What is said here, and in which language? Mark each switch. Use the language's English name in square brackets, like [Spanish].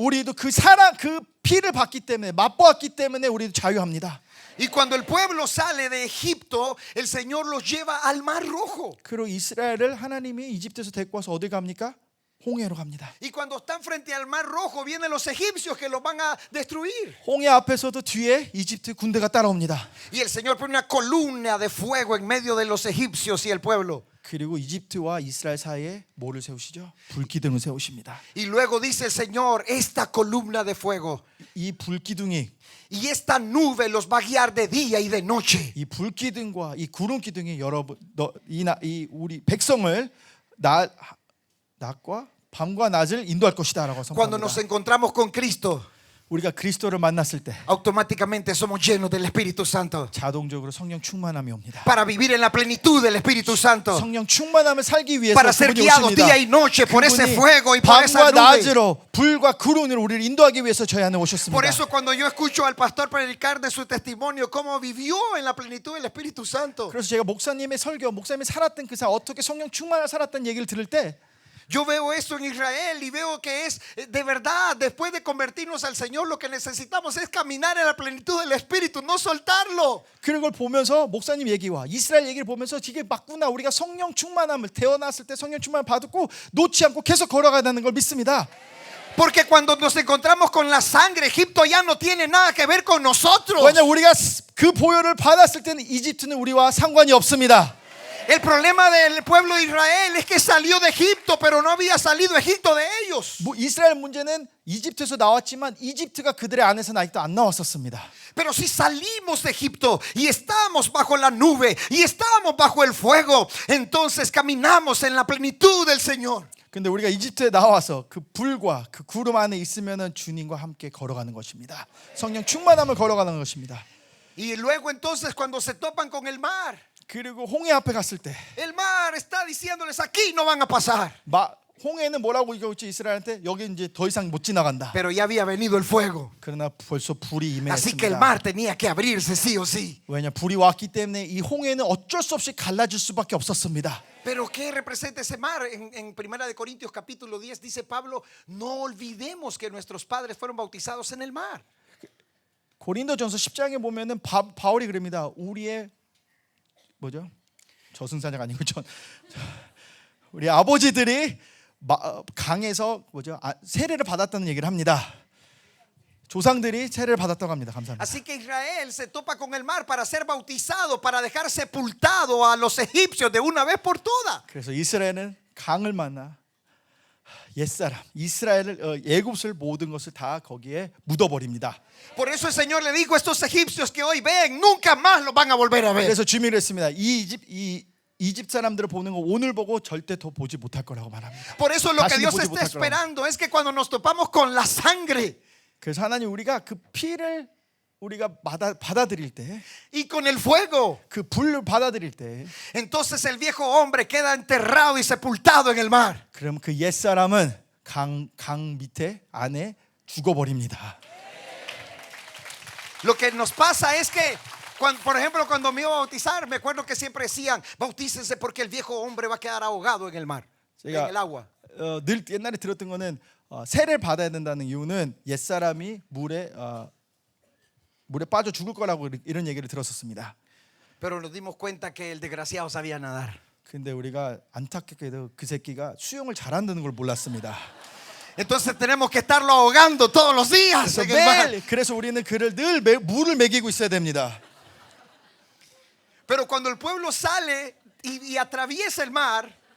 [Korean] 우리도 그 사랑 그 피를 봤기 때문에 맛보았기 때문에 우리도 자유합니다. [Spanish] Y cuando el pueblo sale de Egipto, el Señor los lleva al Mar Rojo. [Korean] 그리고 이스라엘을 하나님이 이집트에서 데리고 와서 어디 갑니까? 홍해로 갑니다. [Spanish] Y cuando están frente al Mar Rojo, vienen los egipcios que los van a destruir. [Korean] 홍해 앞에서도 뒤에 이집트 군대가 따라옵니다. [Spanish] Y el Señor pone una columna de fuego en medio de los egipcios y el pueblo. [Korean] 그리고 이집트와 이스라엘 사이에 뭐를 세우시죠? 불기둥을 세우십니다. [Spanish] Y luego dice el Señor, esta columna de fuego [Korean] 이 불기둥이 [Spanish] y esta nube los va a guiar de día y de noche. [Korean] 이 불기둥과 이 구름 기둥이 여러분 이 우리 백성을 낮과 밤과 낮을 인도할 것이다라고 [Spanish] Cuando nos [Korean] 선포합니다. [Spanish] encontramos con Cristo, [Korean] 우리가 그리스도를 만났을 때 [Spanish] automáticamente somos llenos del Espíritu Santo. [Korean] 자동적으로 성령 충만함이 옵니다. [Spanish] Para vivir en la plenitud del Espíritu Santo. [Korean] 성령 충만함을 살기 위해서 [Spanish] Para ser [Korean] 그분이 [Spanish] guiados [Korean] 오십니다. [Spanish] día y noche por ese [Korean] 그분이 [Spanish] fuego y por esa [Korean] 밤과 [Spanish] nube. [Korean] 낮으로 불과 구름으로 우리를 인도하기 위해서 저희 안에 오셨습니다. [Spanish] Por eso cuando yo escucho al pastor predicar de su testimonio cómo vivió en la plenitud del Espíritu Santo, [Korean] 그래서 제가 목사님의 설교, 목사님이 살았던 그 삶, 어떻게 성령 충만을 살았던 얘기를 들을 때 [Spanish] yo veo eso en Israel y veo que es de verdad, después de convertirnos al Señor, lo que necesitamos es caminar en la plenitud del Espíritu, no soltarlo. [Korean] 그런 걸 보면서 목사님 얘기와 이스라엘 얘기를 보면서 이게 맞구나. 우리가 성령 충만함을 태어났을 때 성령 충만을 받고 놓지 않고 계속 걸어가는 걸 믿습니다. [Spanish] Porque cuando nos encontramos con la sangre, Egipto ya no tiene nada que ver con nosotros. [Korean] 왜냐 우리가 그 보혈을 받았을 때는 이집트는 우리와 상관이 없습니다. [Spanish] El problema del pueblo de Israel es que salió de Egipto, pero no había salido Egipto de ellos. [Korean] 이스라엘 문제는 이집트에서 나왔지만 이집트가 그들의 안에서는 아직도 안 나왔었습니다. [Spanish] Pero si salimos de Egipto y estamos bajo la nube y estamos bajo el fuego, entonces caminamos en la plenitud del Señor. [Korean] 근데 우리가 이집트에 나와서 그 불과 그 구름 안에 있으면은 주님과 함께 걸어가는 것입니다. 성령 충만함을 걸어가는 것입니다. [Spanish] Y luego entonces cuando se topan con el mar, [Korean] 그리고 홍해 앞에 갔을 때 [Spanish] el mar está diciéndoles aquí no van a pasar. [Korean] 홍해는 뭐라고 얘기했지 이스라엘한테 여기 이제 더 이상 못 지나간다. [Spanish] Pero ya había venido el fuego. [Korean] 그러나 벌써 불이 [Spanish] Así que el [Korean] 임했습니다. [Spanish] mar tenía que abrirse sí o sí. [Korean] 왜냐 불이 왔기 때문에 이 홍해는 어쩔 수 없이 갈라질 수밖에 없었습니다. [Spanish] Pero ¿qué representa ese mar? En Primera de Corintios capítulo 10 dice Pablo, no olvidemos que nuestros padres fueron bautizados en el mar. [Korean] 고린도전서 10장에 보면은 바울이 그럽니다. 우리의 뭐죠? 저승사자가 아니고 우리 아버지들이 강에서 뭐죠? 세례를 받았다는 얘기를 합니다. 조상들이 세례를 받았다고 합니다. 감사합니다. [Spanish] Así que Israel se topa con el mar para ser bautizado, para dejar sepultado a los egipcios de una vez por todas. [Korean] 그래서 이스라엘은 강을 만나 옛사람 이스라엘을 애굽을 모든 것을 다 거기에 묻어버립니다. [Spanish] Por eso el Señor le dijo a estos egipcios que hoy ven, nunca más los van a volver a ver. [Korean] 그래서 주민을 했습니다. 이집 사람들을 보는 거 오늘 보고 절대 더 보지 못할 거라고 말합니다. [Spanish] Por eso lo que Dios [Korean] 보지 [Spanish] está [Korean] 못할 거라고. [Spanish] esperando es que cuando nos topamos con la sangre [Korean] 그래서 하나님 우리가 그 피를 우리가 받아들일 때, [Spanish] y con el fuego, [Korean] 그 불을 받아들일 때, [Spanish] entonces el viejo hombre queda enterrado y sepultado en el mar. [Korean] 그럼 그 옛 사람은 강 밑에 안에 죽어버립니다. [Spanish] Lo que nos pasa es que por ejemplo, cuando me iba a bautizar, me acuerdo que siempre decían, bautícense porque el viejo hombre va a quedar ahogado en el mar, en el agua. [Korean] 늘 옛날에 들었던 거는 세례를 받아야 된다는 이유는 옛 사람이 물에 빠져 죽을 거라고 이런 얘기를 들었었습니다. [Spanish] Pero nos dimos cuenta que el desgraciado sabía nadar. [Korean] 근데 우리가 안타깝게도 그 새끼가 수영을 잘한다는 걸 몰랐습니다. [Spanish] Entonces tenemos que estarlo ahogando todos los días en el mar. [Korean] 그래서 우리는 그를 늘 물을 먹이고 있어야 됩니다. [Spanish] Pero cuando el pueblo sale y atraviesa el mar,